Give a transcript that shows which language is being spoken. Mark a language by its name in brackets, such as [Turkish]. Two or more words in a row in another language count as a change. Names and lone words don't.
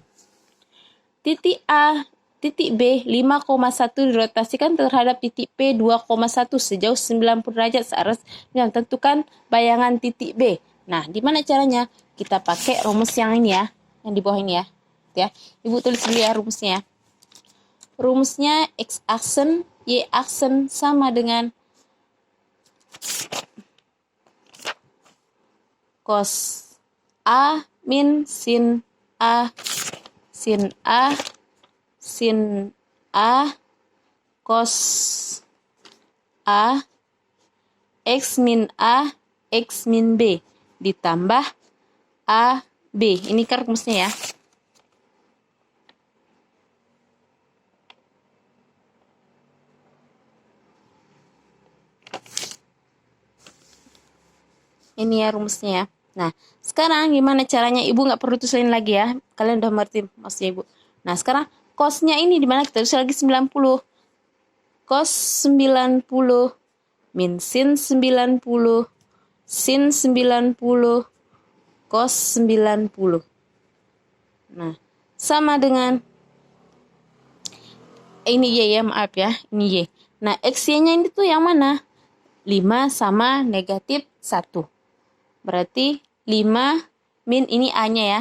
[Indonesian] Titik A, titik B 5,1 dirotasikan terhadap titik P 2,1 sejauh 90 derajat searah yang tentukan bayangan titik B. Nah, di mana caranya? Kita pakai rumus yang ini ya, yang di bawah ini ya. Ya, Ibu tulis dulu ya rumusnya. Rumusnya X aksen, Y aksen sama dengan cos A min sin A sin A sin A cos A X min A X min B ditambah A B. Ini kan rumusnya ya. Ini ya rumusnya ya. Nah, sekarang gimana caranya? Ibu nggak perlu tulisin lagi ya. Kalian udah ngerti maksudnya Ibu. Nah, sekarang cosnya ini di mana? Kita tulis lagi 90. Cos 90 min sin 90 sin 90 cos 90. Nah, sama dengan ini Y ya, maaf ya, ini Y. Nah, X-Y-nya ini tuh yang mana? 5 sama negatif 1. Berarti 5 min ini A-nya ya.